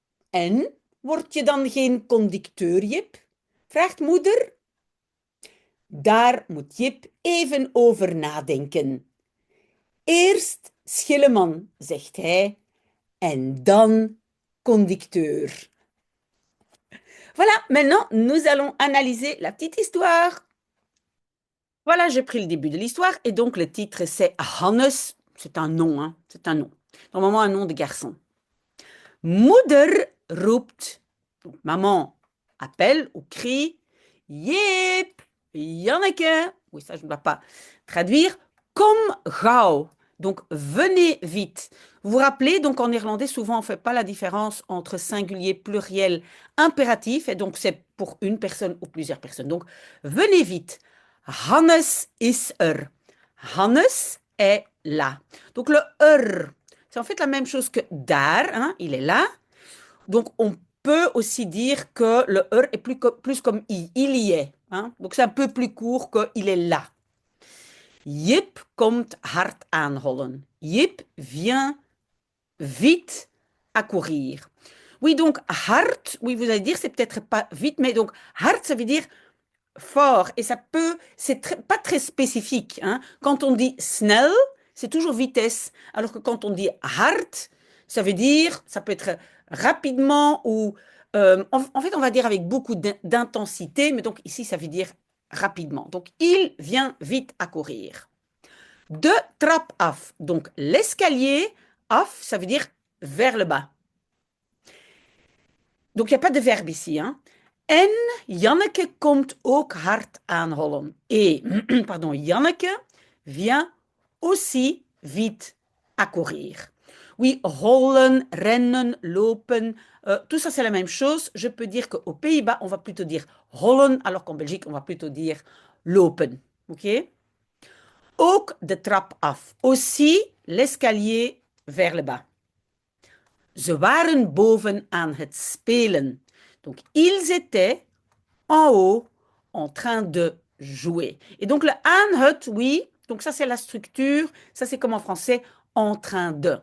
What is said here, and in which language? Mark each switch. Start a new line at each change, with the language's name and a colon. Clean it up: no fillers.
Dutch: En word je dan geen conducteur, Jip? Vraagt moeder. Daar moet Jip even over nadenken. Eerst schilleman, zegt hij, en dan conducteur.
French: Voilà, maintenant nous allons analyser la petite histoire. Voilà, j'ai pris le début de l'histoire et donc le titre c'est Hannes. C'est un nom, hein, c'est un nom. Normalement un nom de garçon.
Dutch: Moeder roept,
French: donc maman appelle ou crie, Jip, Janneke, oui ça je ne dois pas traduire,
Dutch: kom gauw,
French: Donc, venez vite. Vous vous rappelez, donc en néerlandais, souvent, on ne fait pas la différence entre singulier, pluriel, impératif. Et donc, c'est pour une personne ou plusieurs personnes. Donc, venez vite.
Dutch: Hannes is er.
French: Hannes est là. Donc, le er, c'est en fait la même chose que daar, hein, il est là. Donc, on peut aussi dire que le er est plus comme il y est. Hein. Donc, c'est un peu plus court que il est là.
Dutch: Jip komt hard aanhollen.
French: Jip vient vite accourir. Oui, donc hard, oui, vous allez dire, c'est peut-être pas vite, mais donc hard, ça veut dire fort. Et ça peut, pas très spécifique. Hein. Quand on dit snel, c'est toujours vitesse. Alors que quand on dit hard, ça veut dire, ça peut être rapidement ou, en fait, on va dire avec beaucoup d'intensité, mais donc ici, ça veut dire rapidement. Donc, il vient vite accourir.
Dutch: De trap af.
French: Donc, l'escalier, af, ça veut dire vers le bas. Donc, il n'y a pas de verbe ici. Hein.
Dutch: En Janneke komt ook hard aanhollen.
French: Et, pardon, Janneke vient aussi vite accourir. Oui, hollen, rennen, lopen, tout ça c'est la même chose. Je peux dire qu'aux Pays-Bas, on va plutôt dire hollen, alors qu'en Belgique, on va plutôt dire lopen. OK?
Dutch: Ook de trap af.
French: Aussi l'escalier vers le bas.
Dutch: Ze waren boven aan het spelen.
French: Donc, ils étaient en haut en train de jouer. Et donc, le aan het, oui, donc ça, c'est la structure. Ça, c'est comme en français, en train de.